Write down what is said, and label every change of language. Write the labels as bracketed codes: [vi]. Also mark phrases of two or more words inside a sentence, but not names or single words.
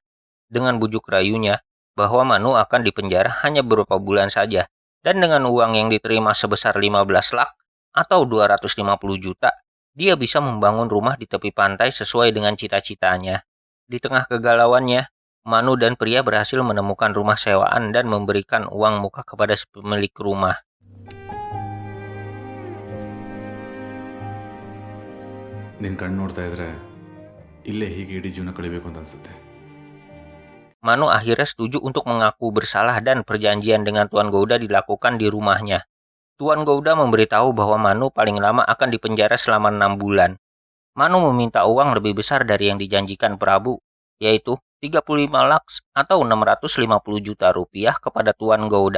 [id] Dengan bujuk rayunya bahwa Manu akan dipenjara hanya beberapa bulan saja, dan dengan uang yang diterima sebesar 15 lak, atau 250 juta, dia bisa membangun rumah di tepi pantai sesuai dengan cita-citanya. Di tengah kegalauannya, Manu dan pria berhasil menemukan rumah sewaan dan memberikan uang muka kepada pemilik rumah. [kn] ನಿನ್ನ ಕಣ್ಣು ನೋಡ್ತಾ ಇದ್ರೆ ಇಲ್ಲೇ ಹೀಗೆ ಇಡೀ ಜೀವನ ಕಳಿಬೇಕು ಅಂತ ಅನ್ಸುತ್ತೆ. [id] Manu akhirnya setuju untuk mengaku bersalah dan perjanjian dengan Tuan Gouda dilakukan di rumahnya. Tuan Gouda memberitahu bahwa Manu paling lama akan dipenjara selama 6 bulan. Manu meminta uang lebih besar dari yang dijanjikan Prabu, yaitu 35 lakhs atau 650 juta rupiah kepada Tuan Gouda.